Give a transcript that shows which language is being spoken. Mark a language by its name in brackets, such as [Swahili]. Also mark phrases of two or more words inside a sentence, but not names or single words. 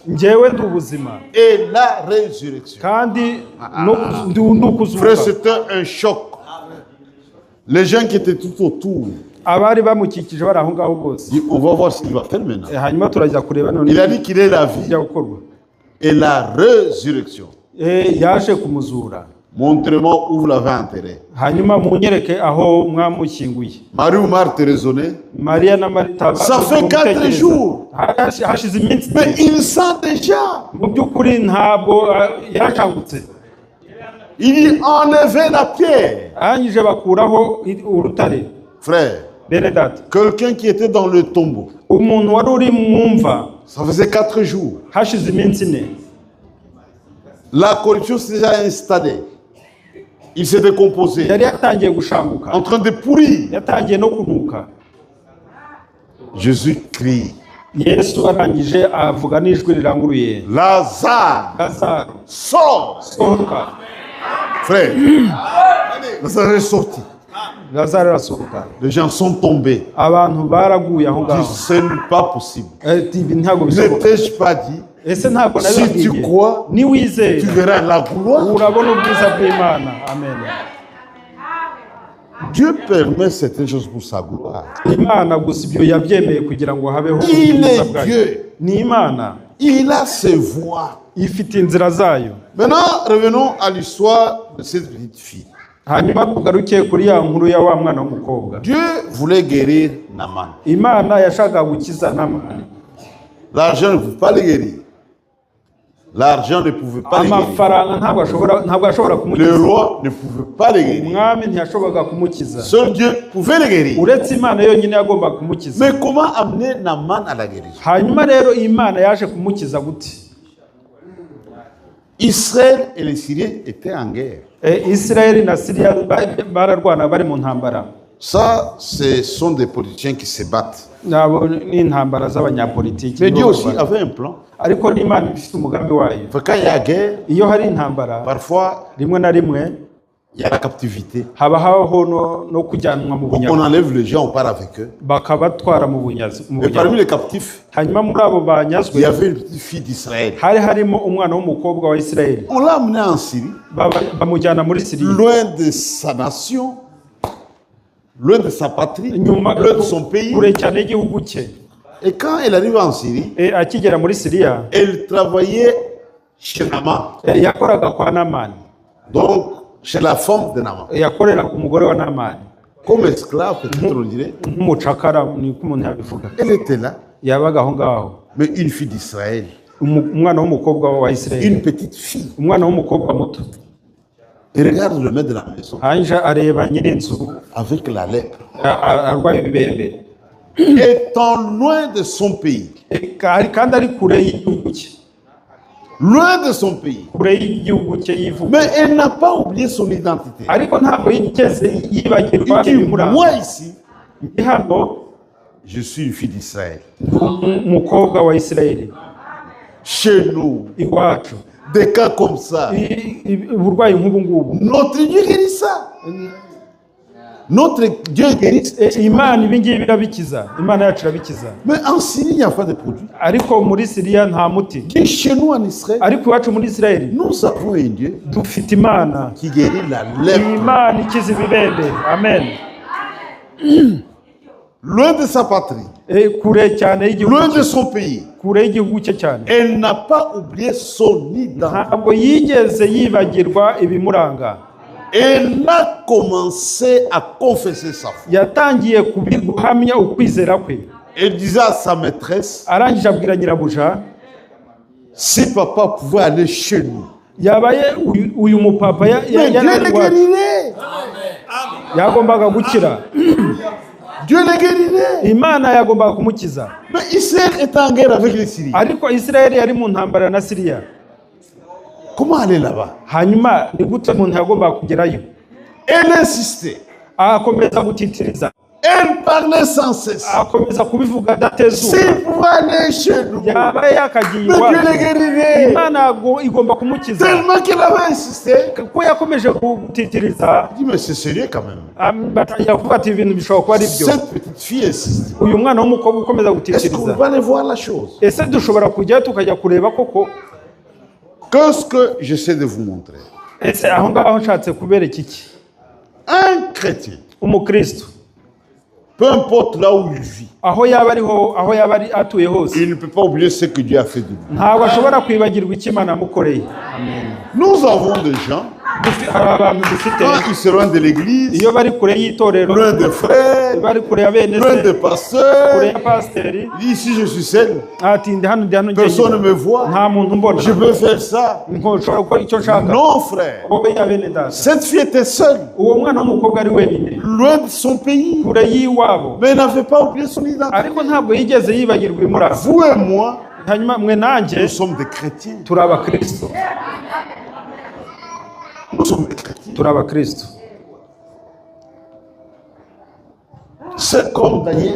[Kinyarwanda] njyewe ndi ubuzima [French] et la résurrection. [Kinyarwanda] kandi ndi ukuzuka. [French] Frère, c'était un choc. Les gens qui étaient tout autour, [Kinyarwanda] Abari bamukikije bari aho ngaho bose. [French] on va voir ce qu'il va faire maintenant. [Kinyarwanda] Hanyuma turajya kureba none [French] Il a dit qu'il est la vie [Kinyarwanda] bijya gukorwa. [French] et la résurrection. [Kinyarwanda] Yaje kumuzura. [French] Montrez-moi où vous l'avez enterré. [Kinyarwanda] Hanyuma munyereke aho mwamushyinguye. [French] Marie ou Marthe raisonnait. [Kinyarwanda] Mariya na Marita [French] Ça fait 4 jours. [Kinyarwanda] hashize iminsi [French] Mais il sent déjà. [Kinyarwanda] mu by'ukuri ntabwo yarashangutse. [French] Il dit enlevez la pierre. [Kinyarwanda] Arangije bakuraho urutare. [French] Frère, [Kinyarwanda] bene data [French] Quelqu'un qui était dans le tombeau. [Kinyarwanda] umuntu wari uri mu mva [French] Ça faisait 4 jours. [Kinyarwanda] hashize iminsi 4 [French] La corruption s'est déjà installée. Il s'est décomposé. [Kinyarwanda] yari yatangiye gushanguka [French] En train de pourrir. [Kinyarwanda] yatangiye no kunuka. [French] Jésus crie. [Kinyarwanda] Yesu arangije avuga n'ijwi riranguruye, [French] Lazare, [Kinyarwanda] Lazaro [French] sors. [Kinyarwanda] sohoka. [French] Frère, Lazare est sorti. [Kinyarwanda] Lazaro arasohoka, [French] Les gens sont tombés. [Kinyarwanda] abantu baraguye aho [French] Ils [Kinyarwanda] ngaho. [French] disent, ce n'est pas possible. [Kinyarwanda] Ibi ntabwo bishoboka. [French] N'ai-je pas dit, [Kinyarwanda] Ese ntabwo [French] si tu [Kinyarwanda] nabibabwiye? [French] crois, tu [Kinyarwanda] Niwizera [French] verras la gloire. [Kinyarwanda] urabona ubwiza bw'Imana. Amen. [French] Dieu permet certaines choses pour sa gloire. [Kinyarwanda] Imana gusa ibyo yabyemeye kugira ngo habeho [French] Il [Kinyarwanda] ubwiza [French] est [Kinyarwanda] bwayo. [French] Dieu. [Kinyarwanda] Ni Imana [French] Il a ses voies. [Kinyarwanda] ifite inzira zayo. [French] Maintenant, revenons à l'histoire de cette petite fille. [Kinyarwanda] Hanyuma tugaruke kuri ya nkuru ya wa mwana w'umukobwa. [French] Dieu voulait guérir Naaman. [Kinyarwanda] Imana yashakaga gukiza Namani. [French] L'argent ne pouvait pas le guérir. L'argent ne pouvait pas le guérir. [Kinyarwanda] Amafaranga ntabwo ashobora [French] Le [Kinyarwanda] kumukiza. [French] roi ne pouvait pas le guérir. [Kinyarwanda] Umwami ntiyashoboraga kumukiza. [French] Seul Dieu pouvait le guérir. [Kinyarwanda] Uretse Imana yonyine yagomba kumukiza. [French] Mais comment amener Naaman à la guérison? [Kinyarwanda] Hanyuma rero Imana yaje kumukiza gute? [French] Israël et les Syriens étaient en guerre. [Kinyarwanda] Israeli na Syria bararwana bari mu ntambara. [French] Ça, ce sont des politiciens qui se battent. [Kinyarwanda] Nabo ni intambara z'abanyapolitiki. [French] Mais Dieu aussi avait un plan. [Kinyarwanda] Ariko n'Imana ifite umugambi wayo. [French] Quand il y a guerre, [Kinyarwanda] Iyo hari intambara [French] parfois, [Kinyarwanda] rimwe na rimwe [French] il y a la captivité. [Kinyarwanda] habaho no kujyanwa mu [French] On [Kinyarwanda] bunyago, [French] enlève les gens, on part avec eux. [Kinyarwanda] bakabatwara mu bunyazi. [French] Et parmi les captifs, [Kinyarwanda] Hanyuma muri abo [French] il [Kinyarwanda] banyazwe [French] y avait une petite fille d'Israël. [Kinyarwanda] hari harimo umwana w'umukobwa wa Isirayeli. [French] On l'a amenée en Syrie, [Kinyarwanda] Bamujyana muri Siriya, [French] loin de sa nation, loin de sa patrie, [Kinyarwanda] nyuma [French] loin de son pays. [Kinyarwanda] kure cyane y'igihugu cye. [French] Et quand elle arrive en Syrie, [Kinyarwanda] Akigera muri Siriya [French] elle travaillait chez Naaman, [Kinyarwanda] yakoraga kwa Namani, [French] donc chez la femme de Naaman. [Kinyarwanda] yakoreraga umugore wa Namani [French] Comme esclave, peut-être on dirait. [Kinyarwanda] nk'umucakara, niko umuntu yabivuga. [French] Elle était là, [Kinyarwanda] Yabaga aho ngaho, [French] mais une fille d'Israël, [Kinyarwanda] umwana w'umukobwa wa Isirayeli, [French] une petite fille. [Kinyarwanda] umwana w'umukobwa muto. [French] Elle regarde le maître de la maison [Kinyarwanda] Hanyuma areba nyir'inzu [French] avec la lèpre. [Kinyarwanda] arwaye ibibembe, [French] Étant loin de son pays, [Kinyarwanda] kandi ari kure y'igihugu cye, [French] loin de son pays. [Kinyarwanda] kure y'igihugu cye yivuga. [French] Mais elle n'a pas oublié son identité. [Kinyarwanda] Ariko ntabwo yigeze yibagirwa [French] Il dit, [Kinyarwanda] ibimuranga. [French] moi ici, [Kinyarwanda] Ndi hano [French] je suis une fille d'Israël. [Kinyarwanda] umukobwa wa Isirayeli, [French] Chez nous, [Kinyarwanda] iwacu [French] des cas comme ça, [Kinyarwanda] uburwayi nk'ubu ngubu [French] notre Dieu guérit ça. Notre Dieu guérit. [Kinyarwanda] Imana ibi ngibi irabikiza, Imana yacu irabikiza. [French] Mais en Syrie, il n'y a pas de produit. [Kinyarwanda] Ariko muri Siriya nta muti. [French] Et chez nous en Israël, [Kinyarwanda] Ariko iwacu muri Isirayeli [French] nous avons un Dieu [Kinyarwanda] dufite Imana, [French] qui guérit la lèpre. [Kinyarwanda] Imana ikiza ibibembe. Amen. [French] Loin de sa patrie, [Kinyarwanda] Kure cyane y'igihugu [French] loin de [Kinyarwanda] cye, [French] son pays. [Kinyarwanda] kure y'igihugu cye cyane. [French] Elle n'a pas oublié son identité. [Kinyarwanda] Ntabwo yigeze yibagirwa ibimuranga. [French] Elle a commencé à confesser sa foi. [Kinyarwanda] Yatangiye guhamya ukwizera kwe. [French] Elle disait à sa maîtresse, [Kinyarwanda] Arangije abwira nyirabuja, [French] si papa pouvait aller chez nous, [Kinyarwanda] yabaye uyu mupapa [French] mais Dieu le guérirait. [Kinyarwanda] yagombaga gukira. [French] Dieu le guérirait. [Kinyarwanda] Imana yagombaga kumukiza. [French] Mais Israël est en guerre avec les Syriens. [Kinyarwanda] Ariko Isirayeli yari mu ntambara na Siriya. [French] Comment aller là-bas? [Kinyarwanda] Hanyuma ni gute umuntu yagombaga kugerayo? [French] Elle insistait. [Kinyarwanda] Akomeza gutitiriza, [French] Elle parlait sans cesse. [Kinyarwanda] akomeza kubivuga adatezuka. [French] Si pouvait aller chez nous, mais [Kinyarwanda] Yabaye yakagiye [French] Dieu [Kinyarwanda] iwacu, [French] le guérirait. [Kinyarwanda] Imana igomba kumukiza. [French] Tellement qu'elle avait insisté. [Kinyarwanda] Ko yakomeje gutitiriza, [French] Je dis, mais c'est sérieux quand même. [Kinyarwanda] yavuga ati ibintu bishobora kuba ari byo. [French] Cette petite fille insiste. [Kinyarwanda] Uyu mwana w'umukobwa ukomeza [French] Est-ce qu'on [Kinyarwanda] gutitiriza, [French] va aller voir la chose? [Kinyarwanda] ese dushobora kujyayo tukajya kureba koko? [French] Qu'est-ce que j'essaie de vous montrer? [Kinyarwanda] Ese aho ngaho nshatse kubereka iki? [French] Un chrétien, [Kinyarwanda] Umukristo [French] peu importe là où il vit, [Kinyarwanda] aho yaba ari atuye hose, [French] il ne peut pas oublier ce que Dieu a fait de lui. [Kinyarwanda] ntabwo ashobora kwibagirwa icyo Imana yamukoreye. [French] Nous avons des gens [Kinyarwanda] hari abantu dufite [French] Quand ils se loin de l'église, [Kinyarwanda] iyo bari kure y'itorero [French] loin des frères, [Kinyarwanda] bari kure ya bene [French] loin se des [Kinyarwanda] kure [French] pasteurs, [Kinyarwanda] ya pasiteri [French] ici je suis seul, [Kinyarwanda] ati ndi hano [French] personne ne me voit, [Kinyarwanda] nta muntu mbona [French] je peux faire ça. [Kinyarwanda] nshobora gukora icyo nshaka [French] Non frère, [Kinyarwanda] wowe ya bene data [French] cette fille était seule, [Kinyarwanda] uwo mwana w'umukobwa ari wenyine [French] loin de son pays, [Kinyarwanda] kure y'iwabo [French] mais elle n'avait pas oublié son identité. [Kinyarwanda] ariko ntabwo yigeze yibagirwa imurasa [French] Vous et moi, [Kinyarwanda] hanyuma mwe nanjye [French] nous sommes des chrétiens. [Kinyarwanda] turi abakristo [French] Nous sommes des chrétiens. [Kinyarwanda] turi abakristo [French] C'est comme Daniel.